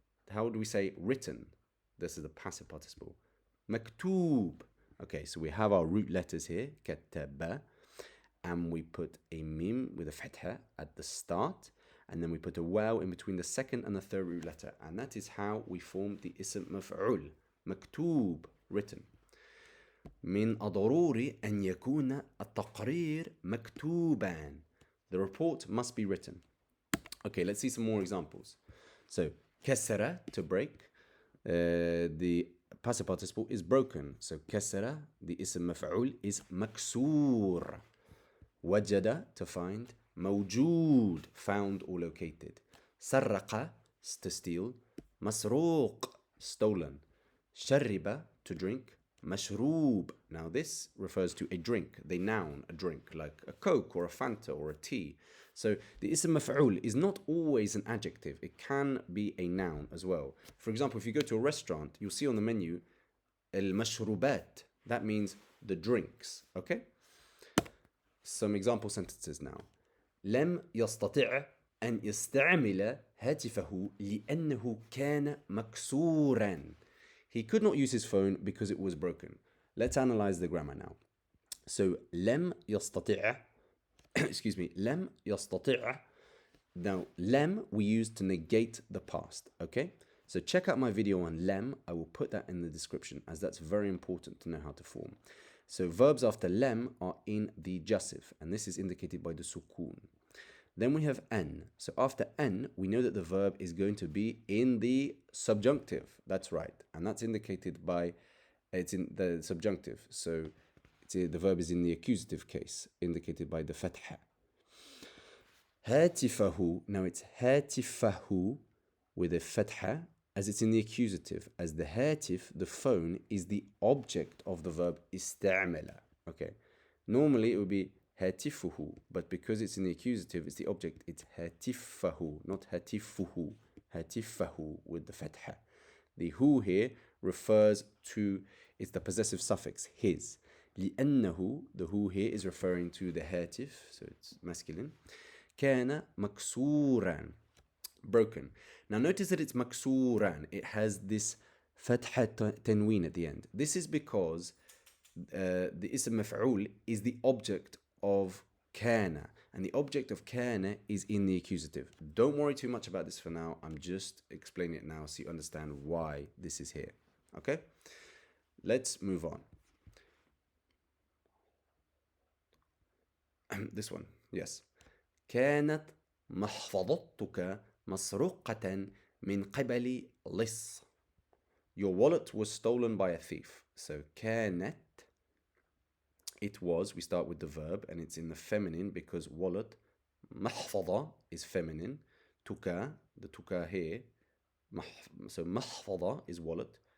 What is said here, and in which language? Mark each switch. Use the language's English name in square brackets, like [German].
[English] How would we say written? This is the passive participle. Maktoob. Okay, so we have our root letters here, kattaba, and we put a mim with a fatha at the start, and then we put a waw in between the second and the third root letter, and that is how we form the ism maf'ul. Maktoob, written. [Arabic] من الضروري أن يكون التقرير مكتوبا. [English] The report must be written. Okay, let's see some more examples. So, كسر, to break. The passive participle is broken. So, كسر, the اسم مفعول, is مكسور. وجد, to find. موجود, found or located. سرق, to steal. مسروق, stolen. شرب, to drink. Mashroob. Now this refers to a drink, the noun, a drink, like a Coke or a Fanta or a tea. So the ism maf'ul is not always an adjective. It can be a noun as well. For example, if you go to a restaurant, you'll see on the menu, al-mashrubat. That means the drinks, okay? Some example sentences now. [Arabic] لم يستطع أن يستعمل هاتفه لأنه كان مكسوراً. [English] He could not use his phone because it was broken. Let's analyze the grammar now. So, [Arabic] لم يستطع, [English] excuse me, لم يستطع. Now, لم we use to negate the past, okay? So check out my video on لم. I will put that in the description, as that's very important to know how to form. So verbs after لم are in the jussive, and this is indicated by the sukun. Then we have an. So after an, we know that the verb is going to be in the subjunctive. That's right. And that's indicated by, it's in the subjunctive. So the verb is in the accusative case, indicated by the fatha. [Arabic] هاتفه. [English] Now it's هاتفه with a fatha, as it's in the accusative. As the hatif, the phone, is the object of the verb استعمل. Okay. Normally it would be هاتفه, but because it's in the accusative, it's the object, it's هاتفه, not هاتفه. هاتفه with the fatha. The hu here refers to, it's the possessive suffix, his. لأنه, the hu here is referring to the هاتف, so it's masculine. [Arabic] كان مكسورا, broken. [English] Now notice that it's مكسورا. It has this fatha tanween at the end. This is because the ism maf'ul is the object of kana, and the object of kana is in the accusative. Don't worry too much about this for now. I'm just explaining it now so you understand why this is here. Okay? Let's move on. This one, yes. [Arabic] كانت محفظتك مسروقة من قبل لص. [English] Your wallet was stolen by a thief. So كانت, it was, we start with the verb and it's in the feminine because wallet, محفظة is feminine. تكا, the tuka here, so محفظة is wallet.